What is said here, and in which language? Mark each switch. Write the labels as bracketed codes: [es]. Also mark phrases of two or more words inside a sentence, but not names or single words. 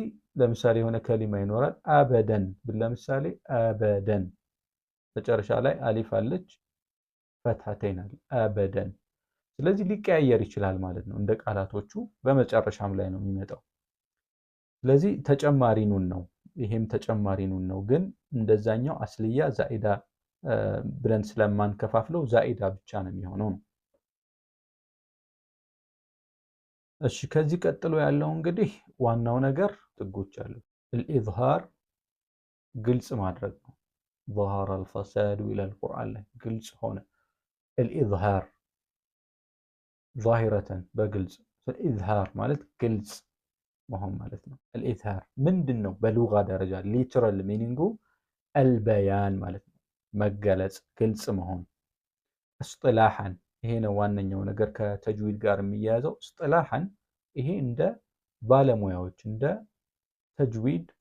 [am] ለምሳሌ የሆነ ከሊማ ይኖራል አበደን ብል ለምሳሌ አበደን መጨረሻ ላይ አሊፍ አለች ፈትሐተይን አለ አበደን። ስለዚህ ሊቀያየር ይችላል ማለት ነው እንደ ቃላቶቹ በመጨረሻም ላይ ነው የሚመጣው። ስለዚህ ተጨማሪ ኑን ነው፣ ይሄም ተጨማሪ ኑን ነው። ግን እንደዛኛው አስልያ ዛኢዳ ብለን ስለማንከፋፍለው ዛኢዳ ብቻ ነው የሚሆነው ነው። እሺ ከዚህ ቀጥሎ ያለው እንግዲህ ዋናው ነገር ጥጎች አሉ። الإظهار ግልጽ ማድረግ ነው። [ar] ظهر الفساد إلى القرآن [am] ላይ ግልጽ ሆነ። الإظهار ظاهرة በግልጽ الإظهار ማለት ግልጽ መሆን ማለት ነው። الإظهار ምንድን ነው በሉጋ ደረጃ [en] literal meaning [am] البيان ማለት ነው፣ መገለጽ ግልጽ መሆን። اصطلاحا ይሄ ነው ዋነኛው ነገር ከተጅዊድ ጋር የሚያያዘው። اصطلاحا ይሄ እንደ ባለሙያዎች እንደ ተጅዊድ